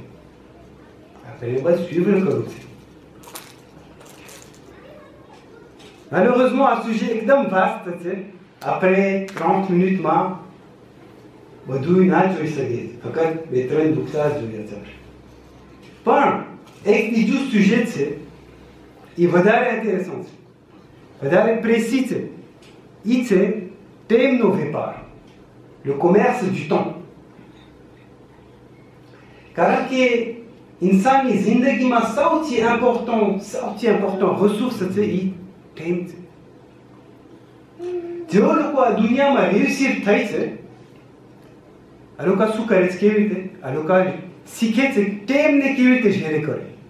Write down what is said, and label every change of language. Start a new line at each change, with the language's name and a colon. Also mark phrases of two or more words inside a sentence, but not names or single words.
Gujarati: આપણે બસ suivre કરવું છે. Malheureusement, આ સુજે એકદમ વાસ્ત છે, આપણે 30 મિનિટમાં બધું ના જોઈ શકીએ, ફક્ત 2-3 દુખતા જોયા છે. પણ એક બીજું સુજે છે, એ વધારે ઇન્ટરેસ્ટિંગ છે, વધારે પ્રેસી છે. એ છે ટાઈમનો વેપાર,
French: le commerce du temps.
Gujarati: કારણ કે ઇન્સાનની જિંદગીમાં સૌથી ઇમ્પોર્ટન્ટ રિસોર્સ છે એ ટાઈમ છે. જેઓ લોકો આ દુનિયામાં રેસિડ થઈ છે, આ લોકો શું કરે છે, કેવી રીતે આ લોકો શીખે છે ટાઈમને કેવી રીતે શેર કરે.